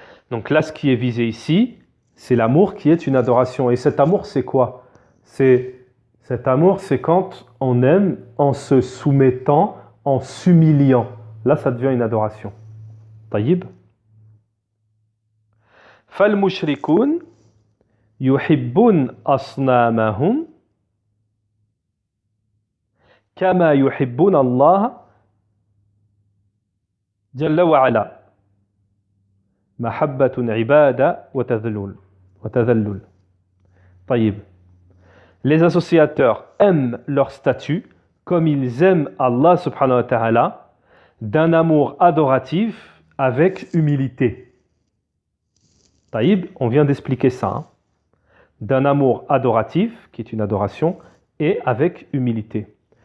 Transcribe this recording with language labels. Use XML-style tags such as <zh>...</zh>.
<fr>Donc là, ce qui est visé ici, c'est l'amour qui est une adoration. Et cet amour, c'est quoi? Cet amour, c'est quand on aime en se soumettant, en s'humiliant. Là, ça devient une adoration.</fr> <ar>Taïb. فالمشركون يحبون أصنامهم كما يحبون الله جل وعلا محبة عبادة وتذلل. طيب.</ar> <fr>Les associateurs aiment leur statut comme ils aiment Allah subhanahu wa ta'ala d'un amour adoratif avec humilité.</fr> <ar>Taïb,</ar> <fr>on vient d'expliquer ça. Hein. D'un amour adoratif, qui est une adoration, et avec humilité.</fr>